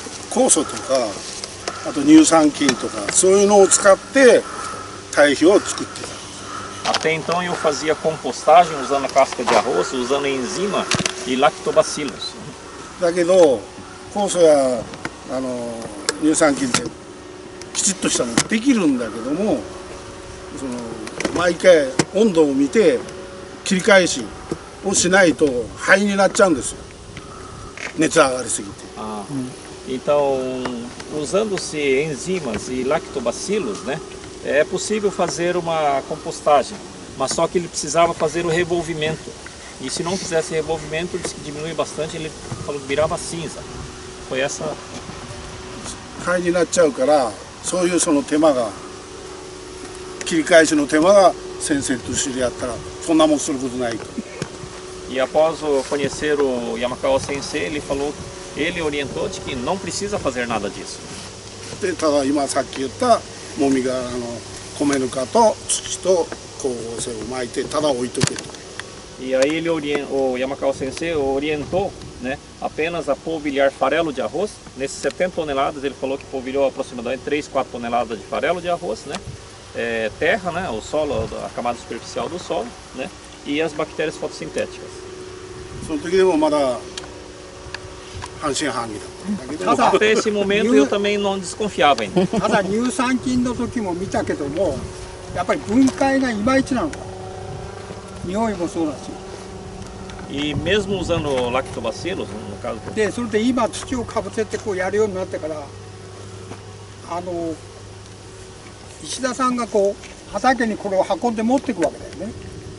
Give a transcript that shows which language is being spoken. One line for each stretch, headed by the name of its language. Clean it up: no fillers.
Japanese: 酵素とか、あと乳酸菌とか、そういうのを使って堆肥を作ってた。
Portuguese: Até então eu fazia compostagem usando a casca de arroz, usando enzima e lactobacilos.
Japanese: だけど酵素や乳酸菌ってきちっとしたのできるんだけども、その毎回温度を見て切り返しをしないと灰になっちゃうんですよ。熱上がりすぎて。
Portuguese: Então, usando-se enzimas e lactobacilos, né, é possível fazer uma compostagem, mas só que ele precisava fazer o revolvimento. E se não fizesse revolvimento, ele disse que diminui bastante, ele falou que virava cinza. Foi essa...
Japanese: 灰になっちゃうから、そういうその手間が、切り返しの手間が先生と知り合ったら、そんなもんすることないと。
Portuguese: E após conhecer o Yamakawa Sensei, ele falou, ele orientou de que não precisa fazer nada disso.
Japanese: でただ今さっき言ったもみ殻の米ぬかと土と光合成を巻いてただ置いとけと。
Portuguese: E aí ele o Yamakawa Sensei orientou, né, apenas a polvilhar farelo de arroz. Nesses 70 toneladas ele falou que polvilhou aproximadamente 3, 4 toneladas de farelo de arroz, né? Terra, né, o solo, a camada superficial do solo, né, e as bactérias fotossintéticas.
Japanese: その時でもまだ半信半疑だったんだけど。
Portuguese: Até esse momento eu também não desconfiava ainda.
Japanese: ただ乳酸菌の時も見たけども、やっぱり分解がいまいちなのか。匂いもそうだし。
Portuguese: E mesmo usando lactobacilos, no caso...
Japanese: で、それで今土をかぶせてこうやるようになってから、石田さんがこう畑にこれを運んで持っていくわけだよね。